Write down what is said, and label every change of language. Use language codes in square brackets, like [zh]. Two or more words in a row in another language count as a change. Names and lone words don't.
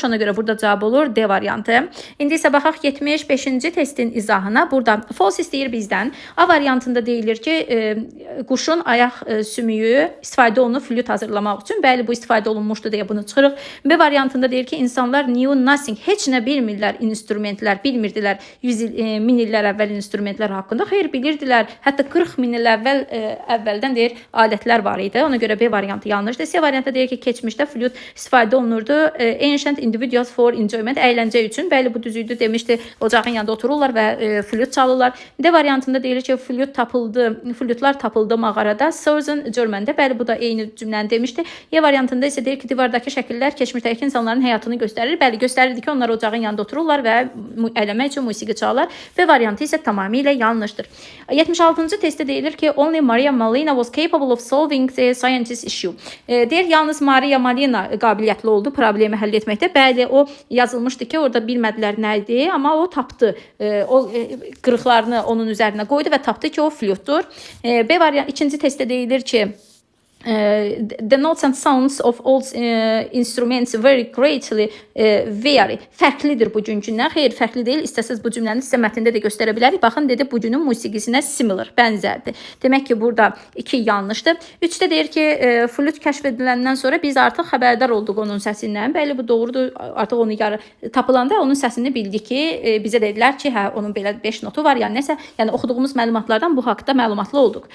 [az] Ona görə burada cavab olur D variantı. İndi isə baxaq 75-ci testin izahına. Burada false istəyir bizdən. A variantında deyilir ki, quşun ayaq sümüyü istifadə olunub flüt hazırlamaq üçün. Bəli, bu istifadə olunmuşdu deyə bunu çıxırıq. B variantında deyir ki, insanlar [en] knew nothing, [az] heç nə bilmirlər instrumentlər, bilmirdilər 1000 illər əvvəl instrumentlər haqqında. Xeyr, bilirdilər. Hətta 40 min il əvvəldən deyir, alətlər var idi. Ona görə B variantı yanlışdır. C variantı deyir ki, keçmişdə flüt istifadə olunurdu. [en] Ancient individuals for enjoyment, [az] əyləncə üçün. Bəli, bu düzüydü demişdi. Ocağın yanında otururlar və flüt çalırlar. D variantında deyilir ki, flütlər tapıldı mağarada. Southern Germany'də. Bəli, bu da eyni cümləni demişdi. Y variantında isə deyir ki, divardakı şəkillər keçmişdəki insanların həyatını göstərir. Bəli, göstərirdi ki, onlar ocağın yanında otururlar və ələmək üçün musiqi çalırlar. B variantı isə tamamilə yanlışdır. 76-cı testdə deyilir ki, [en] only Maria Molina was capable of solving the scientist issue. [az] Deyir, yalnız Maria Molina qabiliyyətli oldu problemi həll etməkdə. Bəli, o yazılmışdı ki, orada bilmədilər nə idi, amma o tapdı. O qırıqlarını onun üzərinə qoydu və tapdı ki, o flütdür. B variantı ikinci testdə deyilir ki, [en] the notes and sounds of all instruments very greatly vary. [az] Fərqlidir bu günkündən. Xeyr, fərqli deyil. İstəsəz bu cümləni sizə mətndə də göstərə bilərik. Baxın, dedi, bu günün musiqisinə similar, bənzərdir. Demək ki, burada 2 yanlışdır. 3-də deyir ki, flüt kəşf ediləndən sonra biz artıq xəbərdar olduq onun səsindən. Bəli, bu doğrudur. Artıq onu tapılanda onun səsini bildik ki, bizə dedilər ki, hə, onun belə 5 notu var, yəni nəsə, yəni oxuduğumuz məlumatlardan bu haqqda məlumatlı olduq.